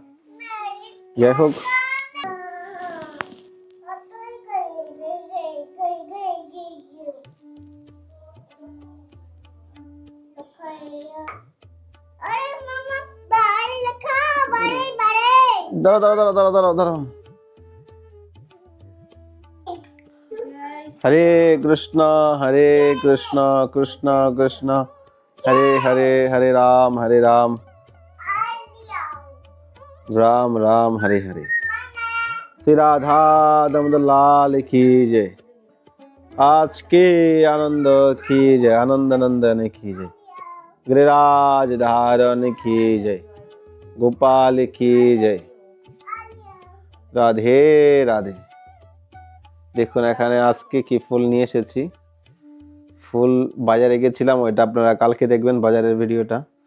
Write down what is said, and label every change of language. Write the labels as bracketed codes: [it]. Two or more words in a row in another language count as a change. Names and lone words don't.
[bn] যাই হোক, দাঁড়াও দাঁড়াও দাঁড়াও দাঁড়াও দাঁড়াও। হরে কৃষ্ণ কৃষ্ণ কৃষ্ণ হরে হরে, হরে রাম রাম রাম हरे हरे। [hi] श्री राधा दामोदर लाल की जय। आज के आनंद की जय, आनंद नंदन की जय, गिरिराज धारण की जय, गोपाल की जय। [bn] राधे राधे। দেখুন এখানে আজকে কি ফুল নিয়ে এসেছি। ফুল বাজারে গেছিলাম, ওইটা আপনারা কালকে দেখবেন বাজারের ভিডিওটা।